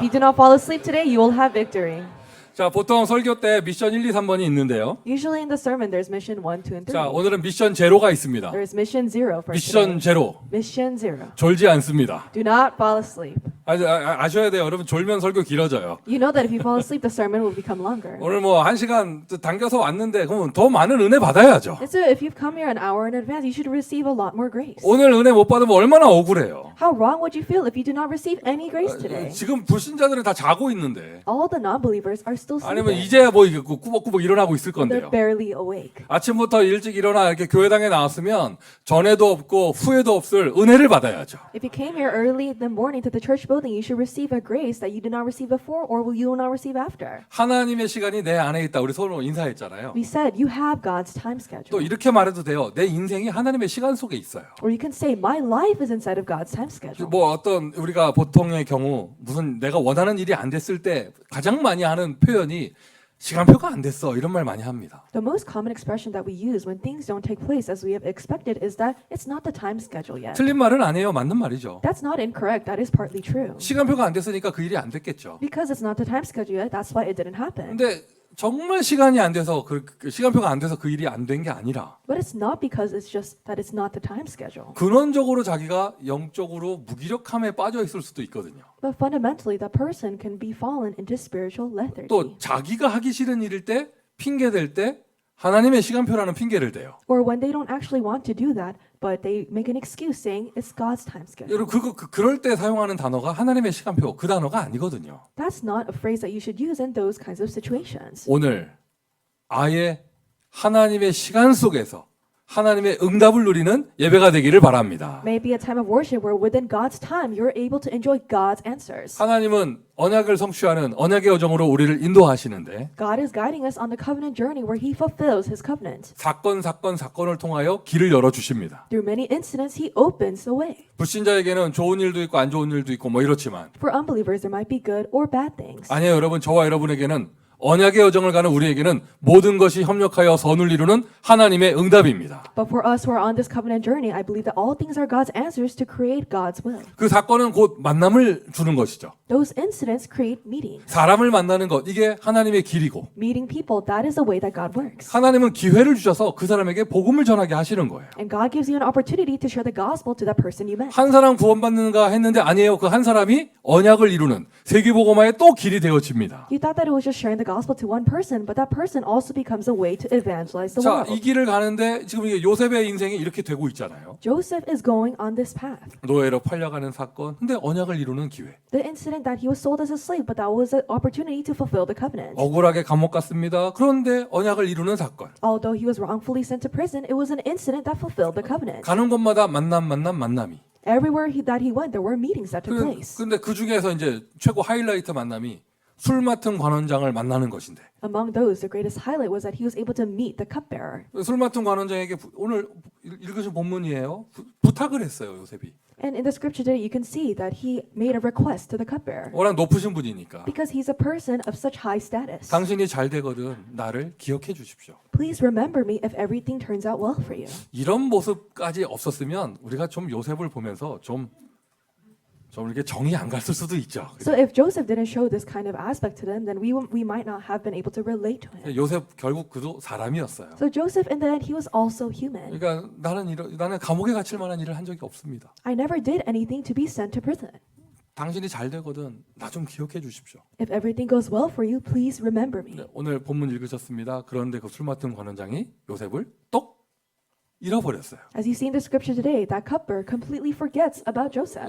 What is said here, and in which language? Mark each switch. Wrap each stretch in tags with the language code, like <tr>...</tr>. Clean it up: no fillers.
<en>you do not fall asleep today, you will have victory.</en> <ko>자, 보통 설교 때 미션 1, 2, 3번이 있는데요.</ko> <en>Usually in the sermon, there's mission 1, 2, and 3.</en> <ko>자, 오늘은 미션 제로가 있습니다.</ko> <en>There is mission 0 for</en> <ko>미션 제로.</ko> <en>Mission 0.</en> <ko>졸지 않습니다.</ko> <en>Do not fall asleep.</en> <ko>아셔야 돼요. 여러분 졸면 설교 길어져요.</ko> <en>You know that if you fall asleep, the sermon will become longer.</en> <ko>오늘 뭐 1시간 당겨서 왔는데 그러면 더 많은 은혜 받아야죠.</ko> <en>And so if you've come here an hour in advance, you should receive a lot more grace.</en> <ko>오늘 은혜 못 받으면 얼마나 억울해요.</ko> <en>How wrong would you feel if you do not receive any grace today?</en> <ko>지금 불신자들은 다 자고 있는데</ko> <en>All the non-believers are still</en> <ko>아니면</ko> <en>sleeping.</en> <ko>이제야 뭐 이게 꾸벅꾸벅 일어나고 있을</ko> <en>They're</en> <ko>건데요.</ko> <en>barely awake.</en> <ko>아침부터 일찍 일어나 이렇게 교회당에 나왔으면 전에도 없고 후에도 없을 은혜를 받아야죠.</ko> <en>If you came here early in the morning to the church building, you should receive a grace that you did not receive before or you will not receive after.</en> <ko>하나님의 시간이 내 안에 있다. 우리 서로 인사했잖아요.</ko> <en>We said you have God's time</en> <ko>또</ko> <en>schedule.</en> <ko>이렇게 말해도 돼요. 내 인생이 하나님의 시간 속에 있어요.</ko> <en>Or you can say my life is inside of God's time schedule.</en> <ko>뭐 어떤 우리가 보통의 경우 무슨 내가 원하는 일이 안 됐을 때 가장 많이 하는 표현이 시간표가 안 됐어 이런 말 많이 합니다.</ko> <en>The most common expression that we use when things don't take place as we have expected is that it's not the time schedule yet.</en> <ko>틀린 말은 아니에요. 맞는 말이죠.</ko> <en>That's not incorrect. That is partly true.</en> <ko>시간표가 안 됐으니까 그 일이 안 됐겠죠.</ko> <en>Because it's not the time schedule yet, that's why it didn't happen.</en> <ko>근데 정말 시간이 안 돼서 그 시간표가 안 돼서 그 일이 안 된 게 아니라</ko> <en>But it's not because it's just that it's not the time schedule.</en> <ko>근원적으로 자기가 영적으로 무기력함에 빠져 있을 수도 있거든요.</ko> <en>But fundamentally, the person can be fallen into spiritual lethargy.</en> <ko>또 자기가 하기 싫은 일일 때 핑계 댈 때 하나님의 시간표라는 핑계를 대요.</ko> <en>Or when they don't actually want to do that, but they make an excuse saying it's God's time schedule.</en> <ko>여러분 그럴 때 사용하는 단어가 하나님의 시간표 그 단어가 아니거든요.</ko> <en>That's not a phrase that you should use in those kinds of situations.</en> <ko>오늘 아예 하나님의 시간 속에서 하나님의 응답을 누리는 예배가 되기를 바랍니다.</ko> <en>Maybe a time of worship where within God's time you're able to enjoy God's answers.</en> <ko>하나님은 언약을 성취하는 언약의 여정으로 우리를 인도하시는데</ko> <en>God is guiding us on the covenant journey where He fulfills His covenant.</en> <ko>사건을 통하여 길을 열어주십니다.</ko> <en>Through many incidents, He opens the way.</en> <ko>불신자에게는 좋은 일도 있고 안 좋은 일도 있고 뭐 이렇지만</ko> <en>For unbelievers, there might be good or bad things.</en> <ko>아니에요. 여러분 저와 여러분에게는 언약의 여정을 가는 우리에게는 모든 것이 협력하여 선을 이루는 하나님의 응답입니다.</ko> <en>But for us who are on this covenant journey, I believe that all things are God's answers to create God's will.</en> <ko>그 사건은 곧 만남을 주는 것이죠.</ko> <en>Those incidents create meetings.</en> <ko>사람을 만나는 것 이게 하나님의 길이고</ko> <en>Meeting people, that is the way that God works.</en> <ko>하나님은 기회를 주셔서 그 사람에게 복음을 전하게 하시는 거예요.</ko> <en>And God gives you an opportunity to share the gospel to that person you met.</en> <ko>한 사람 구원받는가 했는데 아니에요. 그 한 사람이 언약을 이루는 세계복음화의 또 길이 되어집니다.</ko> <en>You thought that it was just sharing the the gospel to one person, but that person also becomes a way to evangelize the</en> <ko>자,</ko> <en>world.</en> <ko>이 길을 가는데 지금 이게 요셉의 인생이 이렇게 되고 있잖아요.</ko> <en>Joseph is going on this path.</en> <ko>노예로 팔려가는 사건. 근데 언약을 이루는 기회.</ko> <en>The incident that he was sold as a slave, but that was an opportunity to fulfill the covenant.</en> <ko>억울하게 감옥 갔습니다. 그런데 언약을 이루는 사건.</ko> <en>Although he was wrongfully sent to prison, it was an incident that fulfilled the covenant.</en> <ko>가는 곳마다 만남이.</ko> <en>Everywhere that he went, there were meetings that took place.</en> <ko>근데 그 중에서 이제 최고 하이라이트 만남이 술 맡은 관원장을 만나는 것인데.</ko> <en>Among those, the greatest highlight was that he was able to meet the cupbearer.</en> <ko>술 맡은 관원장에게 오늘 읽으신 본문이에요. 부탁을 했어요, 요셉이.</ko> <en>And in the scripture today, you can see that he made a request to the cupbearer.</en> <ko>워낙 높으신 분이니까.</ko> <en>Because he's a person of such high status.</en> <ko>당신이 잘 되거든 나를 기억해 주십시오.</ko> <en>Please remember me if everything turns out well for you.</en> <ko>이런 모습까지 없었으면 우리가 좀 요셉을 보면서 좀 이렇게 정이 안 갔을 수도 있죠.</ko> <en>So if Joseph didn't show this kind of aspect to them, then we might not have been able to relate to him.</en> <ko>요셉 결국 그도 사람이었어요.</ko> <en>So Joseph, in the end, he was also human.</en> <ko>그러니까 나는 감옥에 갇힐 만한 일을 한 적이 없습니다.</ko> <en>I never did anything to be sent to prison.</en> <ko>당신이 잘 되거든 나 좀 기억해 주십시오.</ko> <en>If everything goes well for you, please remember me.</en> <ko>네, 오늘 본문 읽으셨습니다. 그런데 그 술 맡은 관원장이 요셉을 똑 잃어버렸어요.</ko> <en>As you see in the scripture today, that cupbearer completely forgets about Joseph.</en>